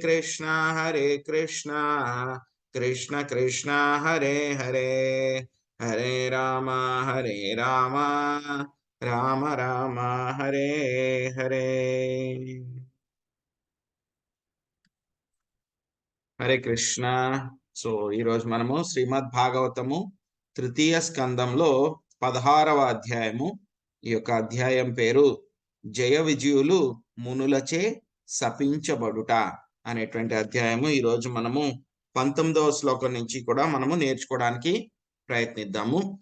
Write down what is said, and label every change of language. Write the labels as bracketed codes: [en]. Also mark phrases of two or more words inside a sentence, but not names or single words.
[sa] हरे कृष्णा కృష్ణ కృష్ణ హరే హరే హరే రామ రామ రామ హరే హరే. హరే కృష్ణ. [te] సో ఈరోజు మనము శ్రీమద్ భాగవతము తృతీయ స్కందంలో 16వ అధ్యాయము. ఈ యొక్క అధ్యాయం పేరు జయ విజయులు మునులచే శపించబడుట అనేటువంటి అధ్యాయము. ఈరోజు మనము 19వ శ్లోకం నుంచి కూడా మనము నేర్చుకోవడానికి ప్రయత్నిద్దాము.